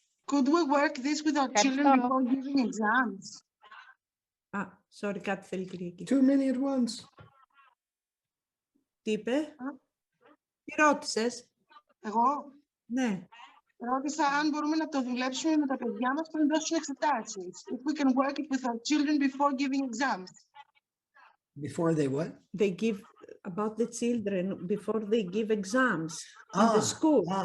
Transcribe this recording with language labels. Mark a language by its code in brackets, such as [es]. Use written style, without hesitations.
[en] Could we work this with our children before giving exams? [el] Sorry, κάτι θέλει Κυριακή. [en] Too many at once. [el] Τι είπε? Τι ρώτησες? Εγώ? Ναι. Ρώτησα αν μπορούμε να το δουλέψουμε με τα παιδιά μας πριν δώσουν εξετάσεις. [en] If we can work it with our children before giving exams. Before they what? They give about the children before they give exams in the school.